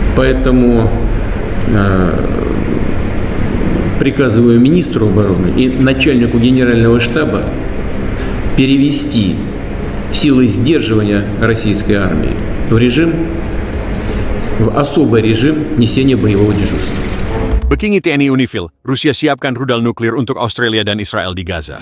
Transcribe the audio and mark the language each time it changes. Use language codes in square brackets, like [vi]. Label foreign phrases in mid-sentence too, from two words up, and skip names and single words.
[ru] Поэтому приказываю министру обороны и начальнику генерального штаба перевести силы сдерживания российской армии в особый режим несения боевого дежурства. [id] Petinggi TNI UNIFIL, Rusia siapkan rudal nuklir untuk Australia dan Israel di Gaza.